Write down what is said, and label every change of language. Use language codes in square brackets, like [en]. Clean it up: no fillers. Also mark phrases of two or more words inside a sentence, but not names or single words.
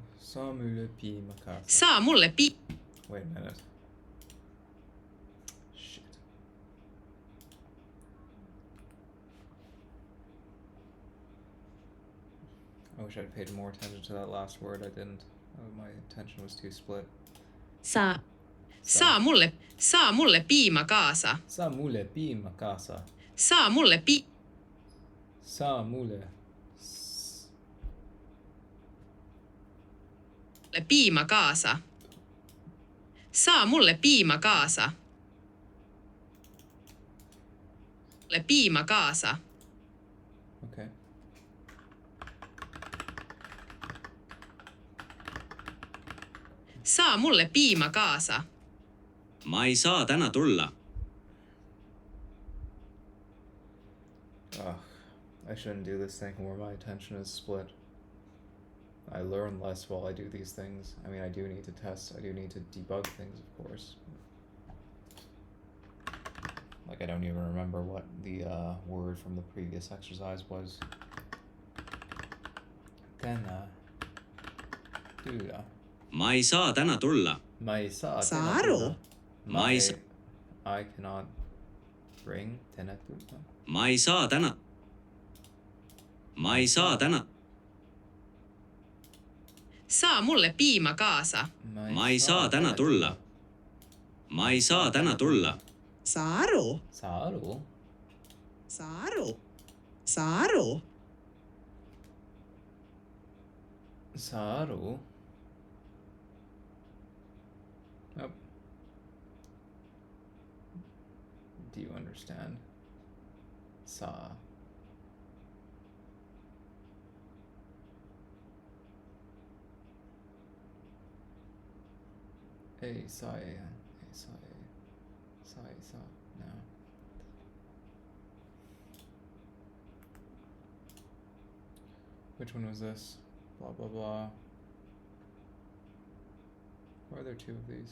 [et] Saa mulle piima kaasa. Saa mulle [en] Wait a minute. Shit. I wish I'd paid more attention to that last word. I didn't. Oh, my attention was too split. [et] Saa mulle piima kaasa. Saa mulle piima kaasa. Saa mulle Saa mulle. piima kaasa. Saa mulle piima kaasa. Piima kaasa. [en] Okay. [et] Saa mulle piima kaasa. ma ei saa täna tulla. [en] Ugh, I shouldn't do this thing where my attention is split. I learn less while I do these things. I mean, I do need to test, I do need to debug things, of course. Like, I don't even remember what the word from the previous exercise was. [et] Tänä. Tulla. ma ei saa täna tulla. Ma ei saa Saa tänä aru? tulla. Ma ei [en] I cannot bring [et] tänä tulla. ma ei saa täna. ma ei saa täna. Saa mulle piima kaasa. ma ei saa täna tulla. ma ei saa täna tulla. Saa aru? Saa aru? Saa aru? Saa aru? Saa aru? [en] Oh. Do you understand? [et] Saa. Ei saa. [en] No. Which one was this? Blah blah blah. Why are there two of these?